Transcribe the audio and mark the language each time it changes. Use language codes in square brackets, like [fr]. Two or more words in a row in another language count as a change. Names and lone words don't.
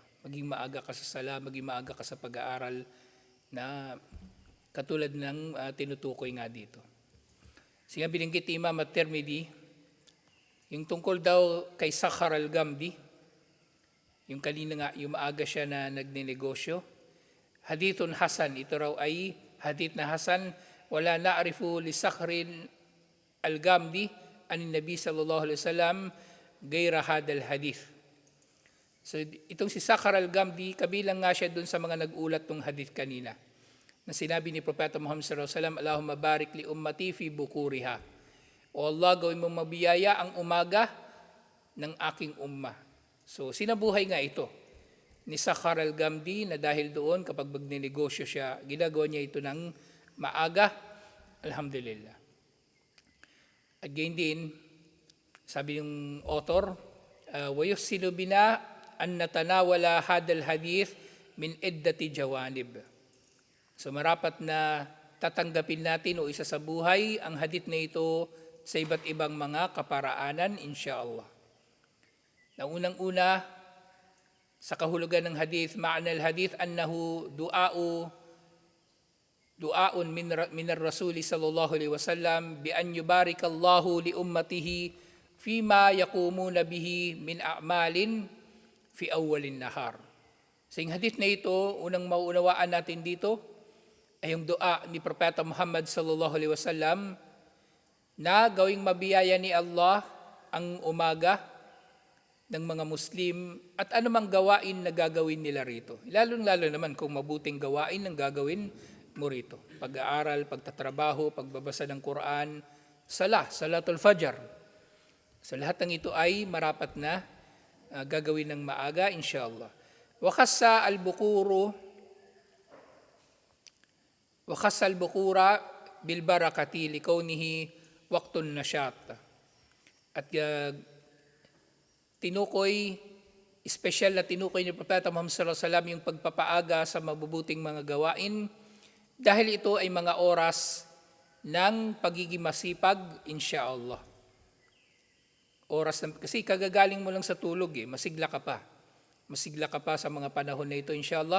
[tl] Maging maaga ka sa sala, maging maaga ka sa pag-aaral na katulad ng tinutukoy nga dito. Sige, binanggit ni Imam at-Tirmidhi, yung tungkol daw kay Sakhar al-Ghamdi, yung kanina nga, yung maaga siya na nagnenegosyo, [ar] حديث حسن, [tl] ito raw ay hadith na hasan, [ar] ولا نعرف لصخر الغامدي عن النبي صلى الله عليه وسلم غير هذا الحديث. [tl] So itong si Sakhar al-Gamdi, kabilang nga siya dun sa mga nag-ulat ng hadith kanina, na sinabi ni Propeta Muhammad [ar] صلى الله عليه وسلم, اللهم بارك لأمتي في بكورها. [tl] O Allah, gawin mo mabiyaya ang umaga ng aking ummah. So sinabuhay nga ito ni Sakhar al-Gamdi, na dahil doon kapag magninegosyo siya, ginagawa niya ito ng maaga. Alhamdulillah. Again din, sabi yung author, [ar] وَيُحْسِنُ بِنَا أَن نَتَنَاوَلَ هَذَا الْحَدِيث مِنْ عِدَّةِ جَوَانِبٍ. [tl] So marapat na tatanggapin natin o isa sa buhay ang hadith na ito sa iba't ibang mga kaparaanan, insyaallah. Na unang-una, sa kahulugan ng hadith, [ar] معنى الحديث أنه دعاء من الرسول صلى الله عليه وسلم بأن يبارك الله لأمته فيما يقومون به من أعمال في أول النهار. [tl] Sa hadith na ito, unang mauunawaan natin dito ay yung dua ni Propeta Muhammad [ar] صلى الله عليه وسلم [tl] na gawing mabiyaya ni Allah ang umaga ng mga Muslim at anumang gawain na gagawin nila rito. Lalo naman kung mabuting gawain ang gagawin mo rito. Pag-aaral, pagtatrabaho, pagbabasa ng Quran, [ar] صلاة الفجر. [tl] So lahat ng ito ay marapat na gagawin ng maaga, inshallah. [ar] وخص البكور بالبركة لكونه وقت نشاط. [tl] At special na tinukoy ni Propeta Muhammad [ar] صلى الله عليه وسلم [tl] yung pagpapaaga sa mabubuting mga gawain dahil ito ay mga oras ng pagiging masipag, insyaallah. Kasi kagagaling mo lang sa tulog, masigla ka pa. Masigla ka pa sa mga panahon na ito, insyaallah.